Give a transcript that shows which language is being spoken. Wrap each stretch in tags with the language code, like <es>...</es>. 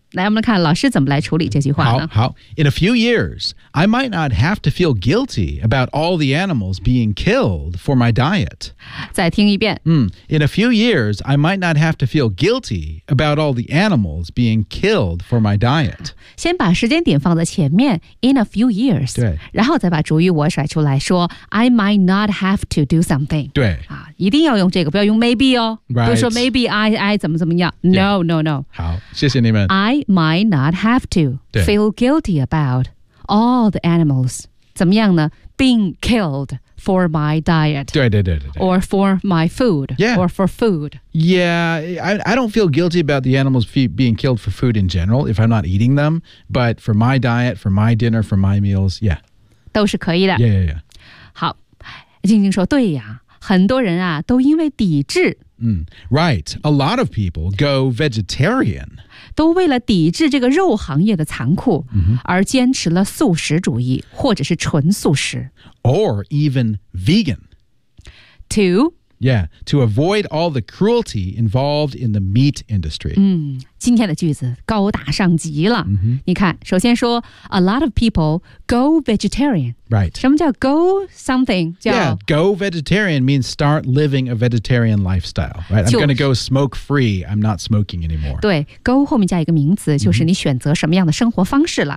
<zh>来我们来看老师怎么来处理这句话呢好好</zh> <en>In a few years, I might not have to feel guilty about all the animals being killed for my diet.</en> <zh>再听一遍、</zh> <en>mm, In a few years, I might not have to feel guilty about all the animals being killed for my diet.</en> <zh>先把时间点放在前面</zh> <en>in a few years,</en> <zh>对然后再把主语我甩出来说</zh> <en>I might not have to do something.</en> <zh>对、啊、一定要用这个不要用 maybe 哦、</zh> <en>right.</en> <zh>不是说</zh> <en>maybe I</en> <zh>怎么怎么样</zh> <en>No,、yeah. no, no.</en> <zh>好谢谢你们</zh> <en>I might not have to feel guilty about all the animals.</en> <zh>怎么样呢</zh> <en>Being killed for my diet.</en> <zh>对对对对对</zh> <en>Or for my food. Yeah. Or for food. Yeah, I don't feel guilty about the animals being killed for food in general if I'm not eating them. But for my diet, for my dinner, for my meals, yeah.</en> <zh>都是可以的</zh> <en>Yeah, yeah, yeah.</en> <zh>好静静说对呀很多人啊都因为抵制</zh> <en>Right. A lot of people go vegetarian.</en> <zh>都为了抵制这个肉行业的残酷、 mm-hmm. 而坚持了素食主义或者是纯素食。</zh> <en>Or even vegan. To? Yeah. To avoid all the cruelty involved in the meat industry.、 Mm-hmm.</en> <zh>今天的句子高大上极了。 Mm-hmm. 你看首先说</zh> <en>a lot of people go vegetarian. Right.</en> <zh>什么叫 go something? 叫</zh> <en>yeah, go vegetarian means start living a vegetarian lifestyle. Right? I'm going to go smoke free. I'm not smoking anymore.</en> <zh>对 go 后面加一个名词就是你选择什么样的生活方式了。</zh>